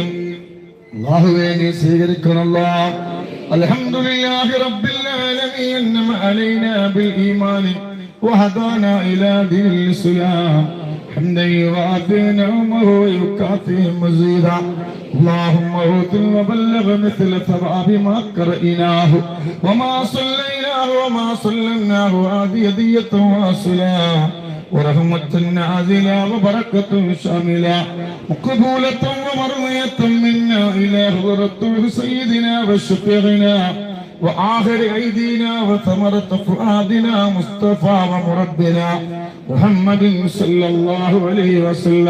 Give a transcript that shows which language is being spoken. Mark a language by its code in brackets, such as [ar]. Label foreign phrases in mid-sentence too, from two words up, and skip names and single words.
[ml] അല്ലാഹുവേ, നീ സ്വീകരിക്കണമല്ലോ. [ar] الحمد لله رب العالمين أنعم علينا بالإيمان وهدانا إلى دين الإسلام حمدا يوافي نعمه ويكافئ مزيدا. اللهم اوتنا وبلغ مثل ثواب ما قرأناه وما صليناه وما صلناه هذه هدية واصلة ورحمة نازلة وبركة شاملة مقبولة ومرضية منا إلى حضرة سيدنا وشفيعنا وآخر أيدينا وثمرة فؤادنا مصطفى ومربنا محمد صلى الله عليه وسلم.